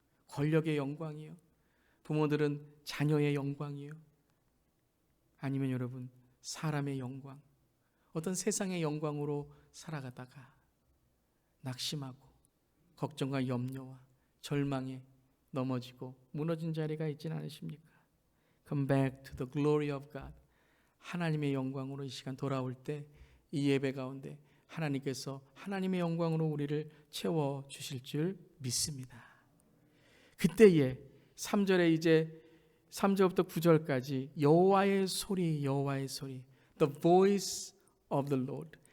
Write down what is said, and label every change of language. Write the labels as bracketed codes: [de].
[ko] 권력의 영광이요? 부모들은 자녀의 영광이요? 아니면 여러분 사람의 영광, 어떤 세상의 영광으로 살아가다가 낙심하고 걱정과 염려와 절망에 넘어지고 무너진 자리가 있지는 않으십니까? [en] Come back to the glory of God. [ko] 하나님의 영광으로 이 시간 돌아올 때 이 예배 가운데 하나님께서 하나님의 영광으로 우리를 채워 주실 줄 믿습니다. 그때에 3절에 이제 3절부터 9절까지 여호와의 소리, [en] The voice of the Lord.